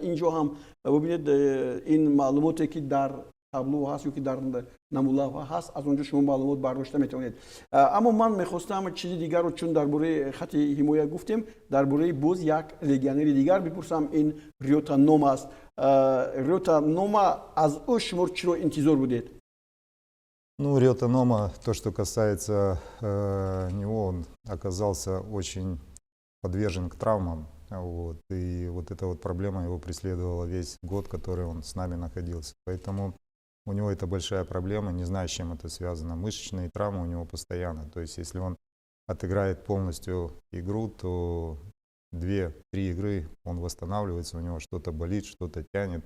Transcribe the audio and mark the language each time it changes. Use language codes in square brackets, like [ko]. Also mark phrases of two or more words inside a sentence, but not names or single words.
[tg] Инҷо ҳам бубинед ин маълумоте ки дар табло ҳаст ё ки дар намулавҳа ҳаст, аз онҷо шумо маълумот бардошта метавонед. Аммо ман мехостам чизи дигарро, чун дар бораи хати ҳимоя гуфтем, дар бораи боз як легионери дигар бипурсам. Ин Риёта Нома аст. Риёта Нома, аз ӯ шумо чиро интизор будед? [ru] Ну, Риёта Нома, то, что касается него, он оказался очень подвержен к травмам. Вот, и вот эта вот проблема его преследовала весь год, который он с нами находился. Поэтому у него это большая проблема, не знаю, с чем это связано. Мышечные травмы у него постоянно. То есть, если он отыграет полностью игру, то 2-3 игры он восстанавливается, у него что-то болит, что-то тянет.